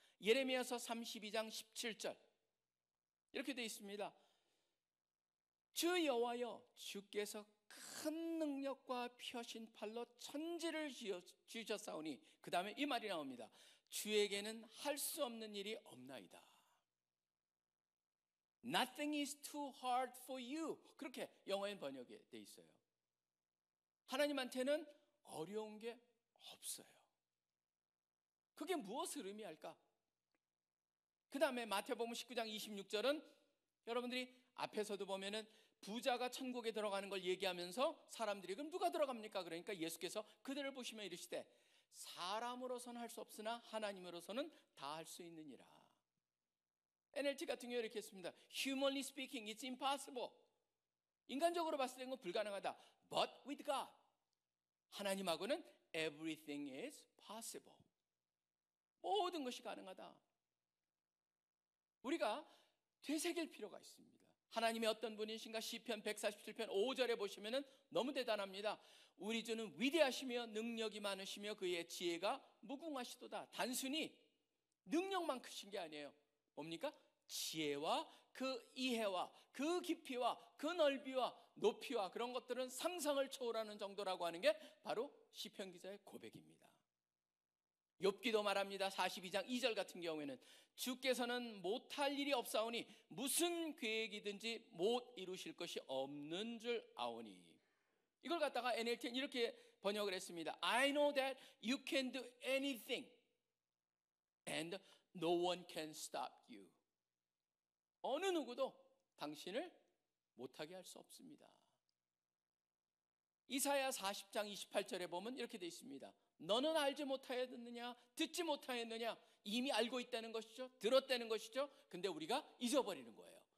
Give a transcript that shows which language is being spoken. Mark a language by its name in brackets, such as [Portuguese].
[Korean] 예레미야서 32장 17절 이렇게 되어 있습니다. 주 여호와여 주께서 큰 능력과 펴신 팔로 천지를 지으셨사오니 그 다음에 이 말이 나옵니다. 주에게는 할 수 없는 일이 없나이다. [English] Nothing is too hard for you. [Korean] 그렇게 영어엔 번역이 되어 있어요. 하나님한테는 어려운 게 없어요. 그게 무엇을 의미할까? 그 다음에 마태복음 19장 26절은 여러분들이 앞에서도 보면은 부자가 천국에 들어가는 걸 얘기하면서 사람들이 그럼 누가 들어갑니까? 그러니까 예수께서 그들을 보시며 이르시되 사람으로서는 할 수 없으나 하나님으로서는 다 할 수 있느니라. NLT 같은 경우 이렇게 했습니다. [English] Humanly speaking, it's impossible. [Korean] 인간적으로 봤을 때는 불가능하다. [English] But with God, [Korean] 하나님하고는 [English] everything is possible. [Korean] 모든 것이 가능하다. 우리가 되새길 필요가 있습니다. 하나님이 어떤 분이신가? 시편 147편 5절에 보시면은 너무 대단합니다. 우리 주는 위대하시며 능력이 많으시며 그의 지혜가 무궁하시도다. 단순히 능력만 크신 게 아니에요. 뭡니까? 지혜와 그 이해와 그 깊이와 그 넓이와 높이와 그런 것들은 상상을 초월하는 정도라고 하는 게 바로 시편 기자의 고백입니다. 욥기도 말합니다. 42장 2절 같은 경우에는 주께서는 못할 일이 없사오니 무슨 계획이든지 못 이루실 것이 없는 줄 아오니. 이걸 갖다가 NLT는 이렇게 번역을 했습니다. [English] I know that you can do anything and no one can stop you. [Korean] 어느 누구도 당신을 못하게 할 수 없습니다. 이사야 40장 28절에 보면 이렇게 되어 있습니다. 너는 알지 못하였느냐? 듣지 못하였느냐? 이미 알고 있다는 것이죠. 들었다는 것이죠. 근데 우리가 잊어버리는 거예요.